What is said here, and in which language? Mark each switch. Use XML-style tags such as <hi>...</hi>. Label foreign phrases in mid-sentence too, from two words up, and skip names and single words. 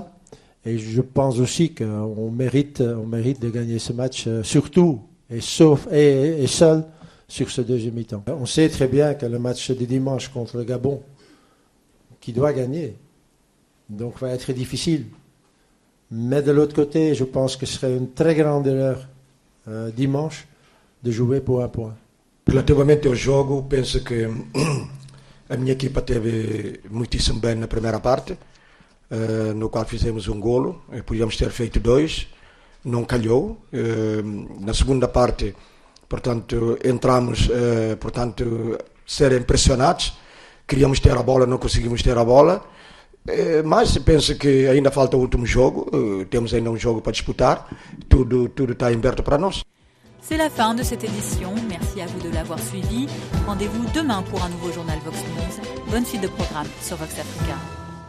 <fr>Et je pense aussi qu'on mérite de gagner ce match, surtout et seul sur ce deuxième mi-temps. On sait très bien que le match de dimanche contre le Gabon, qui doit gagner, donc va être difficile. Mais de l'autre côté, je pense que ce serait une très grande erreur dimanche de jouer pour un point.</fr> <pt>Relativamente ao jogo, penso que a minha equipa teve muitíssimo bem na primeira parte, no qual fizemos um golo, podíamos ter feito 2, não calhou. Na segunda parte, portanto, entramos, serem pressionados, queríamos ter a bola, não conseguimos ter a bola, mas penso que ainda falta o último jogo, temos ainda um jogo para disputar, tudo está aberto para nós.</pt> <fr>C'est la fin de cette édition, merci à vous de l'avoir suivi. Rendez-vous demain pour un nouveau journal Vox News. Bonne suite de programme sur Vox Africa.</fr>